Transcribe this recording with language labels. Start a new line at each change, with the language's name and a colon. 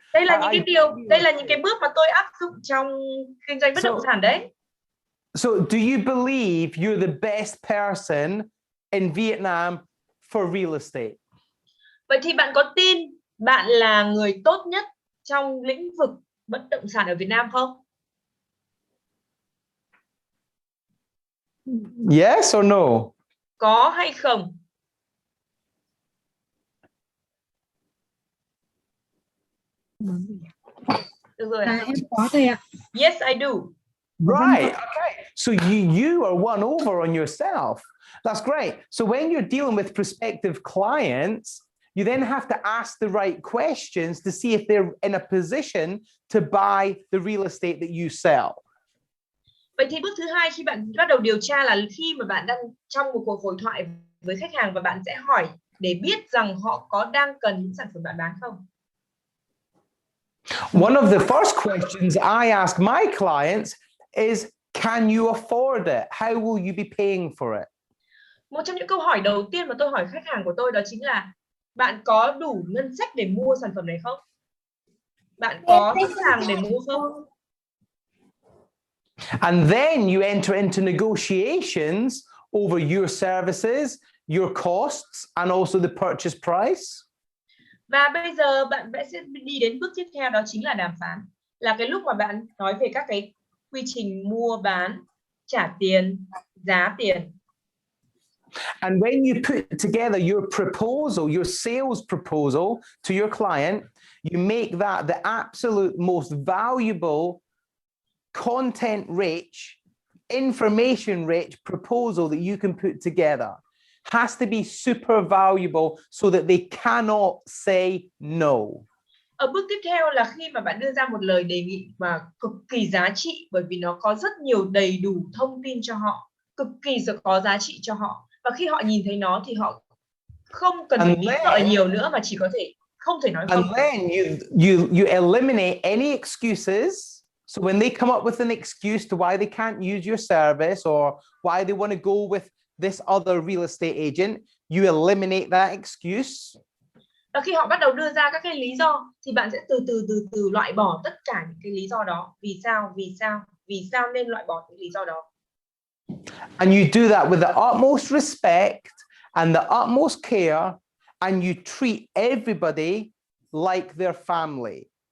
Vietnamese: Đây là những cái bước mà tôi áp dụng trong kinh doanh bất động sản đấy.
English: So do you believe you're the best person in Vietnam for real estate?
Vietnamese: Vậy thì bạn có tin bạn là người tốt nhất trong lĩnh vực bất động sản ở Việt Nam không?
English: Yes or no?
Vietnamese: Có hay không? Được rồi. Em có thầy ạ.
English: Yes, I do. Right. Okay. So you are one over on yourself. That's great. So when you're dealing with prospective clients, you then have to ask the right questions to see if they're in a position to buy the real estate that you sell.
Vietnamese: Vậy thì bước thứ hai khi bạn bắt đầu điều tra là khi mà bạn đang trong một cuộc hội thoại với khách hàng và bạn sẽ hỏi để biết rằng họ có đang cần những sản phẩm bạn bán không.
English: One of the first questions I ask my clients is, can you afford it? How will you be paying for it?
Vietnamese: Một trong những câu hỏi đầu tiên mà tôi hỏi khách hàng của tôi đó chính là bạn có đủ ngân sách để mua sản phẩm này không? Bạn có sẵn sàng để mua không?
English: And then you enter into negotiations over your services, your costs, and also the purchase price.
Vietnamese: Và bây giờ bạn sẽ đi đến bước tiếp theo, đó chính là đàm phán. Là cái lúc mà bạn nói về các cái quy trình mua bán, trả tiền, giá tiền.
English: And when you put together your proposal, your sales proposal to your client, you make that the absolute most valuable, content-rich, information-rich proposal that you can put together. Has to be super valuable so that they cannot say no.
Vietnamese: Ở bước tiếp theo là khi mà bạn đưa ra một lời đề nghị mà cực kỳ giá trị, bởi vì nó có rất nhiều đầy đủ thông tin cho họ, cực kỳ có giá trị cho họ. Và khi họ nhìn thấy nó thì họ không cần phải nghĩ ngợi nhiều nữa mà chỉ có thể không thể nói không.
English: And then you eliminate any excuses. So when they come up with an excuse to why they can't use your service or why they want to go with this other real estate agent, you eliminate that excuse.
Vietnamese: Và khi họ bắt đầu đưa ra các cái lý do thì bạn sẽ từ từ loại bỏ tất cả những cái lý do đó. Vì sao nên loại bỏ những lý do đó.
English: And you do that with the utmost respect and the utmost care, and you treat everybody like their family.